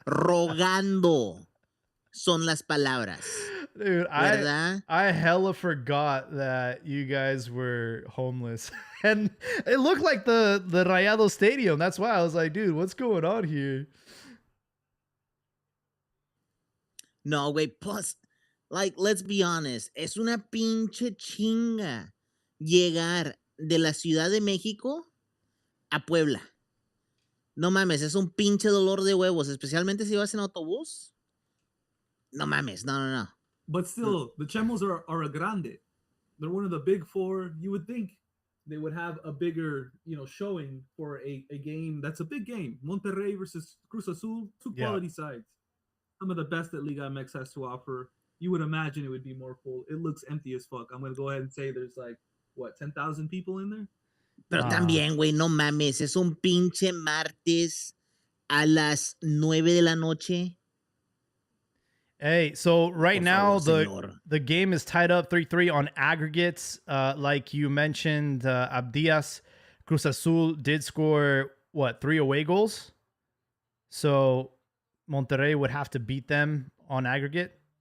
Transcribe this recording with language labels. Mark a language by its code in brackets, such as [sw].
[es] Rogando son las palabras. [en] Dude, [es] ¿verdad? [en] I hella forgot that you guys were homeless. And it looked like the Rayado Stadium. That's why I was like, dude, what's going on here? [es] No, güey, [en] plus, like, let's be honest, [es] es una pinche chinga llegar de la Ciudad de México a Puebla. No mames, es un pinche dolor de huevos, especialmente si vas en autobús. No mames, no. [en] But still, the Chemos are a grande. They're one of the big four. You would think they would have a bigger, showing for a game that's a big game. Monterrey versus Cruz Azul, two quality sides. Some of the best that Liga MX has to offer. You would imagine it would be more full. It looks empty as fuck. I'm going to go ahead and say there's like, 10,000 people in there? [es] Pero también, güey, no mames, es un pinche martes a las 9 de la noche. [en] Hey, so right now the game is tied up 3-3 on aggregates. Like you mentioned, Abdias, Cruz Azul did score 3 away goals. So Monterrey would have to beat them on aggregate.